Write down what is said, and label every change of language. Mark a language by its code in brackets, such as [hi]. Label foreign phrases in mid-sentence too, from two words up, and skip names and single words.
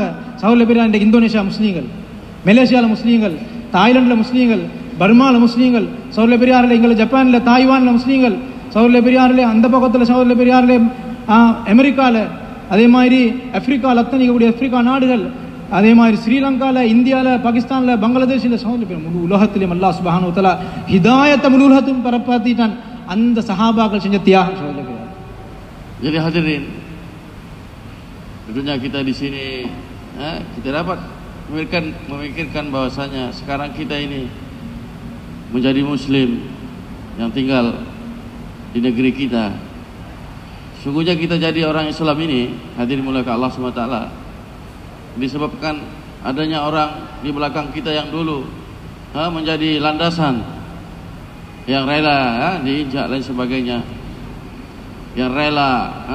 [ta] சகோதரர்களே பெரியார், இன்றைக்கு இந்தோனேஷியா முஸ்லீம்கள், மலேசியாவில் முஸ்லீம்கள், தாய்லாண்டில் முஸ்லீம்கள், பர்மாவில் முஸ்லீம்கள், சகோதரர்களே பெரியார்களே, எங்களை ஜப்பானில், தாய்வானில் முஸ்லீம்கள், சகோதரர்களே பெரியார்களே, அந்த பக்கத்தில் சகோதரர்களே பெரியார்களே அமெரிக்காவில், அதே மாதிரி ஆப்பிரிக்காவில், அத்தனைக்கூடிய ஆப்பிரிக்கா நாடுகள், அதே மாதிரி ஸ்ரீலங்காவில், இந்தியாவில், பாகிஸ்தானில், பங்களாதேஷில், சகோதரர்களே முழு உலகத்திலும் [ar] الله سبحانه و تعالى [ta] ஹிதாயத்தை முழு உலகத்துக்கும் பரப்பாத்திட்டான். அந்த சஹாபாக்கள் செஞ்ச தியாகம் சகோதரர்களே பெரியார். [ms] Jadi hadirin, tentunya kita di sini kita dapat memikirkan bahwasanya sekarang kita ini menjadi muslim yang tinggal di negeri kita. Sungguhnya kita jadi orang Islam ini, hadirin mulia Allah SWT, disebabkan adanya orang di belakang kita yang dulu menjadi landasan, yang rela diinjak dan sebagainya, yang rela